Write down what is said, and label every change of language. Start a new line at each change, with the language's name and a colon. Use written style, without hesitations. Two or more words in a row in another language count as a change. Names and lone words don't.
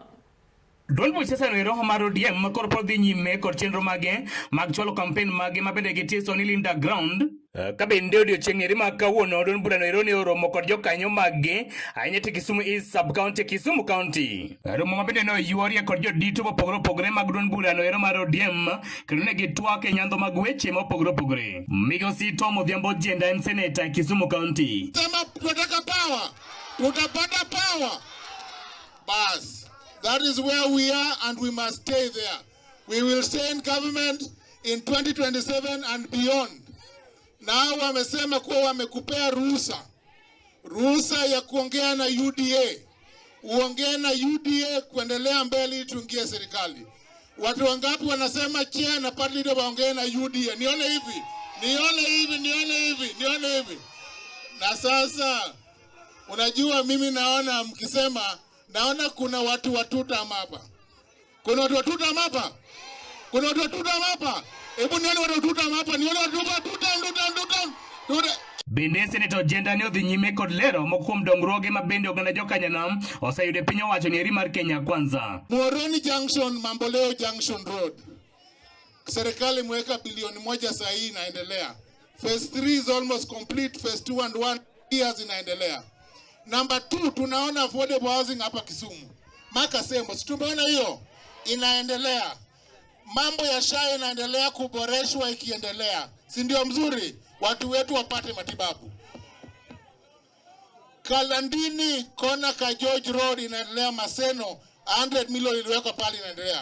Luo (Kenya and Tanzania): Duond buche senero mar ODM makoro pod dhi nyime kod chenro mage mag chwalo campaign mage mabende gitiso ni Linda Ground ka bende odiochieng' eri ma kawuono duond burano ero ne oromo kod jokanyo mage ahinya e Kisumu East Sub County Kisumu County. Romo mabende ne oyuorie kod jodito mopogore opogore mag duond burano ero mar ODM kendo ne gitwak e nyandho mag weche mopogore opogore. Migosi Tom Odhiambo Jienda en seneta e Kisumu County.
Swahili: Sema tunataka power, tutapata power. Bas.
English: That is where we are and we must stay there. We will stay in government in 2027 and beyond.
Swahili: Now wamesema kuwa wamekupea ruhusa ya kuongea na UDA. Uongee na UDA kuendelea mbele tuingie serikali. Watu wangapi wanasema chair na
English: party leader
Swahili: waongee na UDA? Nione hivi. Na sasa unajua mimi naona mkisema naona kuna watu watutam hapa. Kuna watu watutam hapa. Hebu nione watu watutam hapa. Nione watu watutam.
Luo (Kenya and Tanzania): Bende Senator Jienda ne odhi nyime kod lero mokuom dongruoge ma bende oganda jokanyanam oseyudo piny owacho ni eri mar Kenya Kwanza. Muhoroni Junction, Mamboleo Junction Road.
Swahili: Serikali imeweka bilioni 1 saa hii inaendelea.
English: Phase 3 is almost complete. Phase 2 and 1 years inaendelea.
Swahili: Number 2, tunaona
English: affordable housing
Swahili: hapa Kisumu. Maka Sembo, tumeona hiyo inaendelea. Mambo ya SHA inaendelea kuboreshwa ikiendelea. Si ndio mzuri? Watu wetu wapate matibabu. Kalandini kona ka George Road inaendelea Maseno, 100 million iliwekwa pale inaendelea.